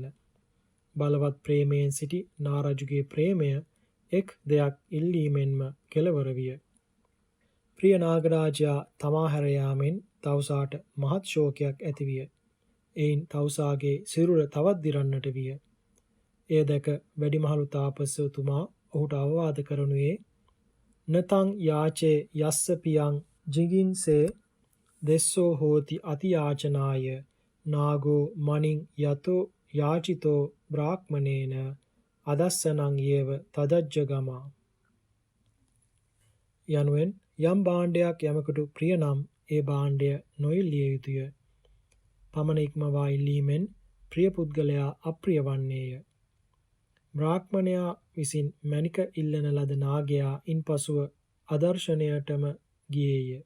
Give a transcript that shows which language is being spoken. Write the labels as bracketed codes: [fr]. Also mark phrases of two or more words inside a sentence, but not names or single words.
[si] බලවත් ප්‍රේමයෙන් සිටි නාරජුගේ ප්‍රේමය එක් දෙයක් ඉල්ලීමෙන්ම කෙළවර විය. ප්‍රිය නාගරාජයා තමා හැර යාමෙන් තවුසාට මහත් ශෝකයක් ඇතිවිය. එයින් තවුසාගේ සිරුර තවත් දිරන්නට විය. එය දැක වැඩිමහලු තාපසතුමා ඔහුට අවවාද කරනුයේ [pi] නතං යාචේ යස්ස පියං ජිගින්සේ දෙස්සෝ හෝති අතියාචනාය නාගෝ මනින් යතෝ යාචිතෝ බ්‍රාහ්මනේන අදස්සනං යේව තදජ්ජගමා. [si] යනුවෙන් යම් භාණ්ඩයක් යමකට ප්‍රිය නම් ඒ භාණ්ඩය නොඉල්ලිය යුතුය. පමණ ඉක්මවා ඉල්ලීමෙන් ප්‍රිය පුද්ගලයා අප්‍රිය වන්නේය. බ්‍රාහ්මණයා විසින් මැණික ඉල්ලන ලද නාගයා ඉන්පසුව අදර්ශනයටම ගියේය.